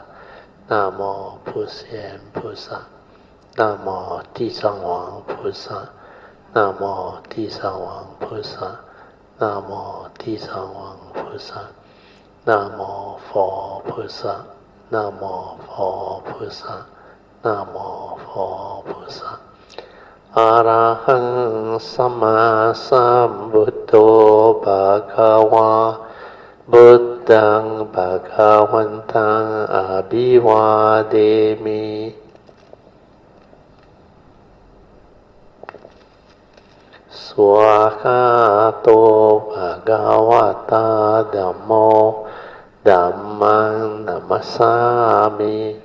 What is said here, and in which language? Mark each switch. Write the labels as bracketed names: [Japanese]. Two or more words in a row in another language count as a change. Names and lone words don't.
[Chinese] 南无普贤菩萨。南无地藏王菩萨。南无地藏王菩萨。南无地藏王菩萨。南无佛菩萨。南无佛菩萨。南无佛菩萨。 [Pali] อะระหังสัมมาสัมพุทโธภะคะวาบุตตังภะคะวันตังอะภิวาเทมิ สวากขาโตภะคะวะตาธัมโมธัมมังนัมมัสสามิ